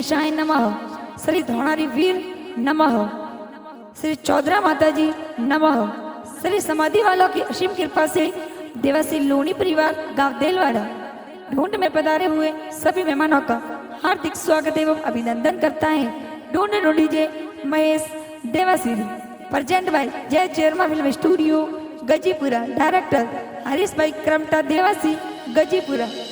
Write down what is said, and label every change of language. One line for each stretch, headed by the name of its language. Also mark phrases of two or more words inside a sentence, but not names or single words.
Sanskrit: गणेशाय नमः, श्री धोणारी वीर नमः, श्री चौधरा माता जी नमः।
Hindi: श्री समाधि वालों की असीम कृपा से देवासी लोनी परिवार गांव देलवाड़ा ढूंढ में पधारे हुए सभी मेहमानों का हार्दिक स्वागत एवं अभिनंदन करता है। ढूंढ ढूंढीजे महेश देवासी
English: present by
Hindi: जय चेरमा फिल्म स्टूडियो गजीपुरा, डायरेक्टर हरीश भाई क्रमटा देवासी गजीपुरा।